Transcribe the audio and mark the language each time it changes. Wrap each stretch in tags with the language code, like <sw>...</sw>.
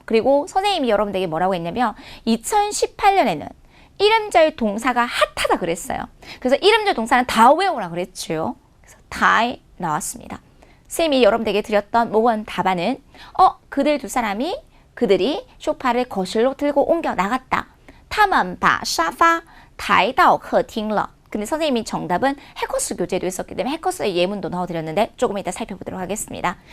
<ko>그리고 선생님이 여러분들에게 뭐라고 했냐면 2018년에는 이름절 동사가 핫하다 그랬어요. 그래서 이름절 동사는 다 외우라 그랬죠. 그래서 다에 나왔습니다. 선생님이 여러분들에게 드렸던 모건 답안은 그들 두 사람이 그들이 소파를 거실로 들고 옮겨 나갔다.</ko> <zh>他们把沙发抬到客厅了.</zh> <ko>근데 선생님이 정답은 해커스 교재도 있었기 때문에 해커스의 예문도 넣어드렸는데 조금 이따 살펴보도록 하겠습니다.</ko>